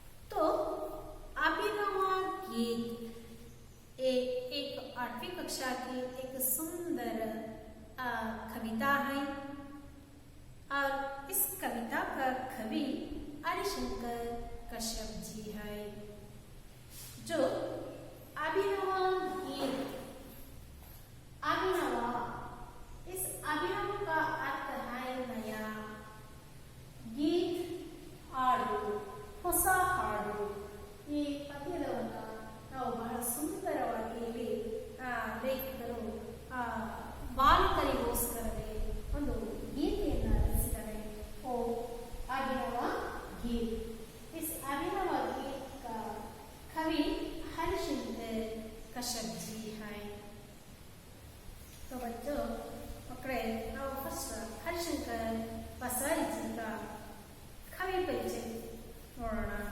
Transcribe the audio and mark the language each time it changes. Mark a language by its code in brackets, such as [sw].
[hi] तो अभिनव गीत एक 8वीं कक्षा की एक सुंदर कविता है और इस कविता का कवि हरिशंकर कश्यप जी है। जो अभिनव गीत, अभिनव, इस अभिनव का अर्थ है नया, गीत हाಡು, [kn] ಹೊಸ ಹಾಡು। ಈ ಪದ್ಯವನ್ನು ನಾವು ಬಹಳ ಸುಂದರವಾಗಿ ಇಲ್ಲಿ ಲೇಖಕರು ಬಾಲಕರಿಗೋಸ್ಕರವೇ ಒಂದು ಗೀತೆಯನ್ನು ರಚಿಸಿದ್ದಾರೆ। [hi] ಓ अभिनव गीत, इस अभिनव गीत का कवि हरिशंकर कश्यप जी है। तो बच्चों मಕ್ಕಳೇ, [kn] ನಾವು ಫಸ್ಟ್ [hi] हरिशंकर पसारी जी का कवि परिचय [kn] ನೋಡೋಣ।